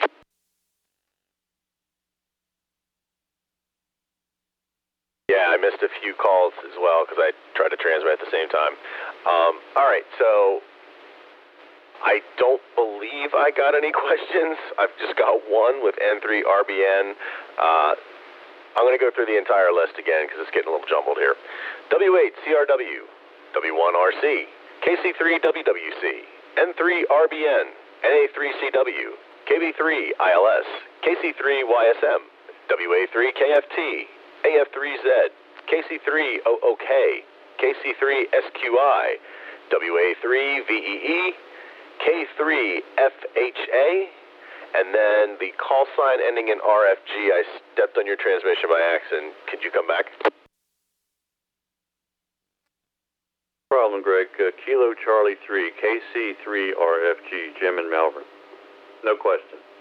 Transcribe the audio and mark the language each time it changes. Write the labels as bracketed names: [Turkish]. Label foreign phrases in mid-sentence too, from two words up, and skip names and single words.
[English] Yeah, I missed a few calls as well because I tried to transmit at the same time. All right, so I don't believe I got any questions. I've just got one with N3RBN. I'm going to go through the entire list again because it's getting a little jumbled here. W8CRW, W1RC, KC3WWC, N3RBN, NA3CW, KB3ILS, KC3YSM, WA3KFT, AF3Z, KC3OOK, KC3SQI, WA3VEE, K3FHA, and then the call sign ending in RFG. I stepped on your transmission by accident. Could you come back? Problem, Greg. Kilo Charlie 3, KC3RFG, Jim in Malvern. No question.